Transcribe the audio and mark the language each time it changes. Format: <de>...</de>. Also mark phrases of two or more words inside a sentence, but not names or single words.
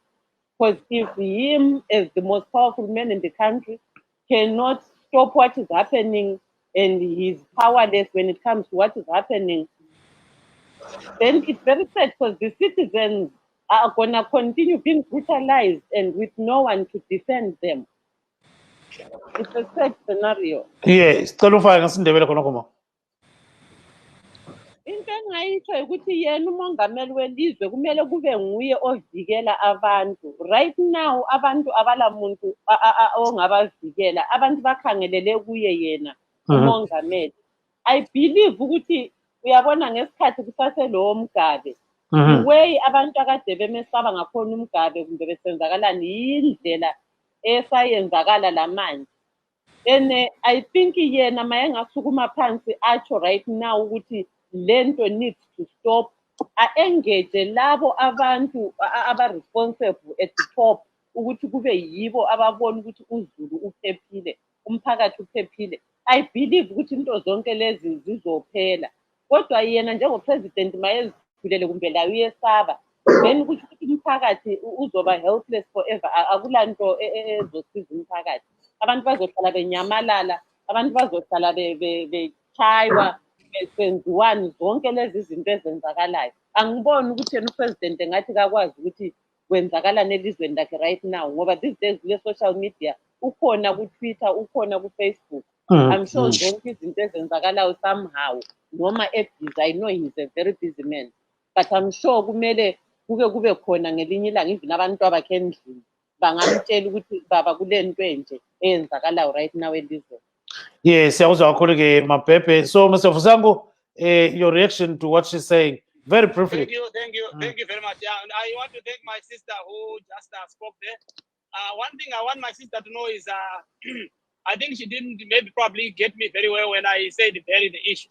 <en>Because if him, as the most powerful man in the country, cannot stop what is happening and he's powerless when it comes to what is happening, then it's very sad, because the citizens are going to continue being brutalized and with no one to defend them. It's a sad scenario. Yes,</en> <nd>tolufaka ngasindebele khona khoma. Into engayitsho ukuthi yena umongameli welizwe kumele kube nguye ovikela abantu.</nd> <en>Right now</en> <nd>abantu abalamuntu ongabavikela, abantu bakhangelele kuye yena umongameli.</nd> <en>I believe</en> <nd>ukuthi uyabona ngesikhathi kusaselo umgabe,</nd> <en>the way</en> <nd>abantu akade bemesaba ngakhona umgabe kumbe besenzakalani yindlela esayenzakala lamanje.</nd> <en>And I think</en> <nd>yena mayengasukuma phansi atsho</nd> <en>right now</en> <nd>ukuthi lento</nd> <en>needs to stop, engage</en> <nd>labo abantu aba-responsible</nd> <en>at the top</en> <nd>ukuthi kube yibo ababona ukuthi uzulu uphephile, umphakathi uphephile.</nd> <en>I believe</en> <nd>ukuthi into zonke lezi zizophela. Kodwa yena njengopresident mayezithulele kumbe layo uyesaba, then ukuthi umphakathi uzoba helpless forever. Akulanto ezosiza umphakathi. Abantu bazohlala benyamalala, abantu bazohlala bechaywa, besenziwani zonke lezi zinto ezenzakalayo. Angiboni ukuthi yena upresident engathi kakwazi ukuthi kwenzakalani elizweni lakhe</nd> <en>right now,</en> <nd>ngoba</nd> <en>these days</en> <nd>kule social media ukhona ku-Twitter, ukhona ku-Facebook.</nd> <en>I'm sure</en> <nd>zonke izinto ezenzakalayo somehow noma ebhizi.</nd> <en>I know he's a very busy man, but I'm sure</en> <nd>kumele kube khona ngelinye ilanga even abantu abakhe endlini bangamtshela ukuthi baba kule nto enje eyenzakalayo</nd> <en>right now</en> <nd>elizweni. Yes, siyakuzwa kakhulu ke Mabhebhe.</nd> <en>So Mr. Fusango, your reaction to what she's saying, very briefly. Thank you very much. Yeah, and I want to thank my sister who just spoke there. One thing I want my sister to know is I think she didn't probably get me very well when I said bury the issue.</en>